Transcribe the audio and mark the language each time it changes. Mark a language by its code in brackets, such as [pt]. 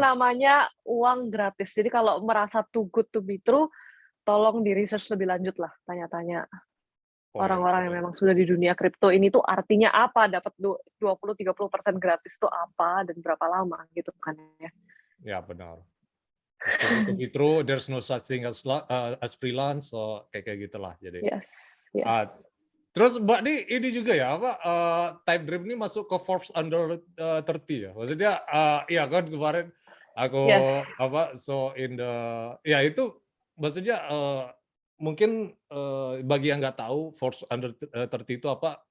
[id] namanya uang gratis. Jadi kalau merasa [en] too good to be true, [id] tolong di-research lebih lanjut lah, tanya-tanya. Oh ya, Orang-orang yang memang sudah di dunia kripto ini tuh artinya apa, dapat 20-30% gratis tuh apa, dan berapa lama gitu kan ya. ya benar. [en] It's too good to be true. There's no such thing as freelance. [id] So kayak gitulah. Jadi, [en] Yes, yes. [id] terus Mbak ini juga ya apa Type Dream ini masuk ke Forbes Under 30 ya. Maksudnya ya kan kemarin aku [en] Yes. [id] apa in the ya itu maksudnya mungkin bagi yang nggak tahu Forbes Under 30 itu apa.